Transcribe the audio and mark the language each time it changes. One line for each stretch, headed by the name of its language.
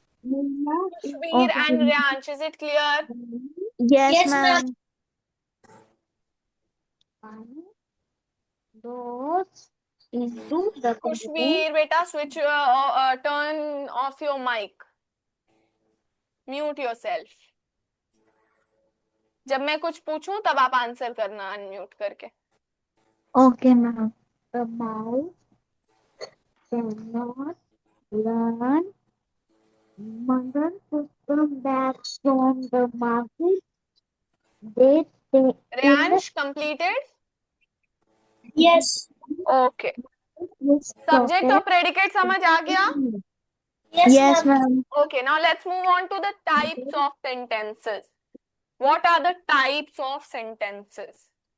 English: Shubir and Ryansh, is it clear? Yes, Yes, ma'am. Those into the Kushbir, beta, switch, turn off your mic. Mute yourself.
Hindi: जब मैं कुछ पूछूं तब आप answer करना unmute करके।
English: Okay, ma'am. The mouse cannot learn. Mother took them back from the market. They in Ryansh completed? Yes. Okay.
Hindi: Subject और predicate समझ आ गया?
English: Yes, ma'am. Okay, now let's move on to the types of sentences. What are the types of sentences?